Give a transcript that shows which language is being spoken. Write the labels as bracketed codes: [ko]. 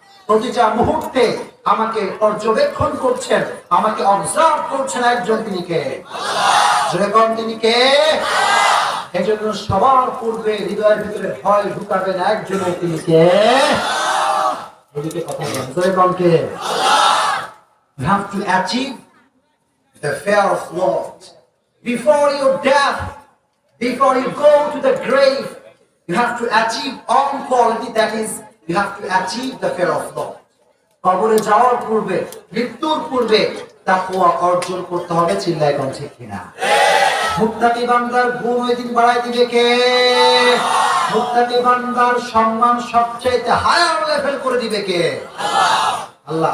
[bn] প্রতিটা মুহূর্তে আমাকে পর্যবেক্ষণ করছেন, আমাকে অবজার্ভ করছেন একজন, তিনি কে? যেরকম তিনি কে? এজন্য সবার পূর্বে হৃদয়ের ভিতরে ভয় ঢুকাবেন একজনের, তিনি কে? এদিকে কথা বলেন, যেরকম কে? [en] You have to achieve the fear of Lord before your death, before you go to the grave. You have to achieve one quality, that is, you have to achieve the fear of Lord. [bn] কবরে যাওয়ার পূর্বে, মৃত্যুর পূর্বে তাকওয়া অর্জন করতে হবে। চিল্লায় কোন ঠিক কিনা? মুত্তাকি বান্দার গুণ ওই দিন বাড়াই দিবে কে? মুত্তাকি বান্দার সম্মান সবচেয়ে হায়ার লেভেল করে দিবে কে? আল্লাহ।